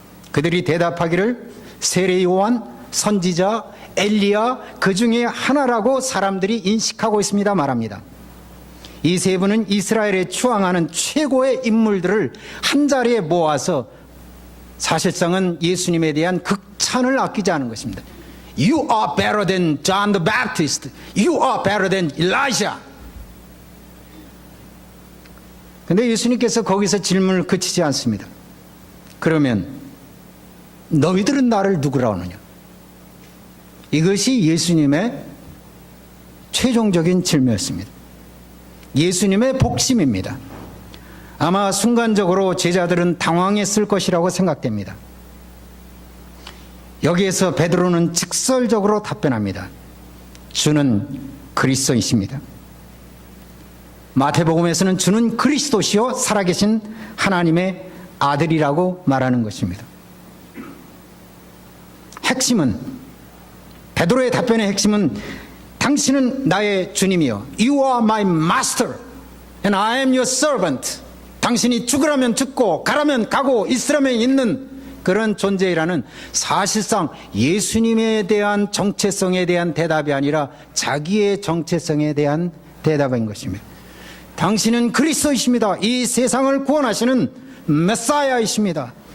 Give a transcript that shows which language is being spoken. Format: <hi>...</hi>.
<ko>그들이 대답하기를 세례 요한, 선지자, 엘리야 그 중에 하나라고 사람들이 인식하고 있습니다 말합니다. 이 세 분은 이스라엘에 추앙하는 최고의 인물들을 한자리에 모아서 사실상은 예수님에 대한 극찬을 아끼지 않은 것입니다.</ko> <en>You are better than John the Baptist. You are better than Elijah.</en> <ko>그런데 예수님께서 거기서 질문을 그치지 않습니다. 그러면 너희들은 나를 누구라 하느냐? 이것이 예수님의 최종적인 질문이었습니다. 예수님의 복심입니다. 아마 순간적으로 제자들은 당황했을 것이라고 생각됩니다. 여기에서 베드로는 직설적으로 답변합니다. 주는 그리스도이십니다. 마태복음에서는 주는 그리스도시요 살아계신 하나님의 아들이라고 말하는 것입니다. 핵심은, 베드로의 답변의 핵심은 당신은 나의 주님이요,</ko> <en>You are my master and I am your servant.</en> <ko>당신이 죽으라면 죽고 가라면 가고 있으라면 있는 그런 존재이라는, 사실상 예수님에 대한 정체성에 대한 대답이 아니라 자기의 정체성에 대한 대답인 것입니다. 당신은 그리스도이십니다. 이 세상을 구원하시는 메사야이십니다.</ko>